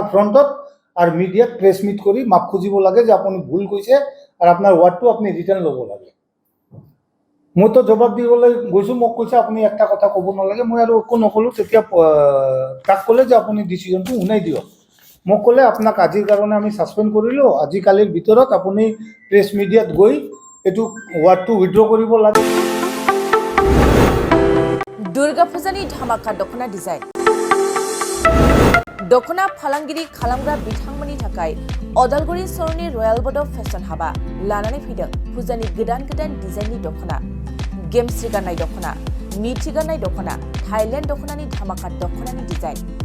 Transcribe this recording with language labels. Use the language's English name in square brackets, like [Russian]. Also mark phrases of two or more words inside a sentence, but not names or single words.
[Assamese] ফ্ৰণ্টত আৰু মিডিয়াত [English] press meet [Assamese] কৰি মাপ খুজিব লাগে যে আপুনি ভুল কৈছে আৰু আপোনাৰ ৱাৰ্ডটো আপুনি ৰিটাৰ্ণ ল'ব লাগে মইতো জবাব দিবলৈ গৈছোঁ মোক কৈছে আপুনি একটা কথা ক'ব নালাগে মই আৰু একো নক'লোঁ তেতিয়া তাক ক'লে যে আপুনি ডিচিশ্যনটো শুনাই দিয়ক মোক ক'লে আপোনাক আজিৰ কাৰণে আমি ছাছপেণ্ড কৰিলোঁ আজি কালিৰ ভিতৰত আপুনি প্ৰেছ মিডিয়াত গৈ এইটো ৱাৰ্ডটো উইথড্ৰ কৰিব লাগে [Bodo] दुर्गा पूजानि धामाका दखना डिजाइन दखना फालांगिरि खालामग्रा बिथांमोननि थाखाय अदालगुरि सरनि रयेल बड फेशन हाबा लानानै फैदों फुजानि गोदान डिजाइननि दखना गेमस्रि गाननाय दखना मिथि गाननाय दखना थाइलेण्ड दखनानि धामाका दखनानि डिजाइन